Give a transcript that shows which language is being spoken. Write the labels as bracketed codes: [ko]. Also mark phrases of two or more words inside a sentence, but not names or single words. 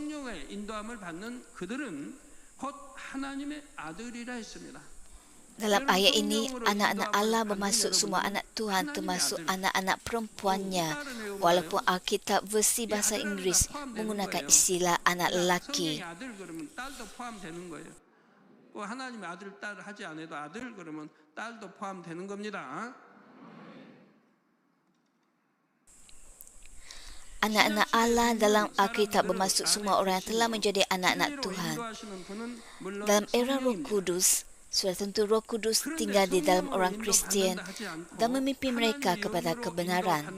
[ms] Dalam ayat ini, anak-anak Allah bermaksud semua anak Tuhan termasuk anak-anak perempuannya, walaupun Alkitab versi bahasa Inggeris menggunakan istilah anak lelaki. [ko] 하나님의 아들, 딸 하지 않아도 아들 그러면 딸도 포함되는 겁니다. [ms] Anak-anak Allah dalam Alkitab bermaksud semua orang yang telah menjadi anak-anak Tuhan. Dalam era Roh Kudus, sudah tentu Roh Kudus tinggal di dalam orang Kristian dan memimpin mereka kepada kebenaran.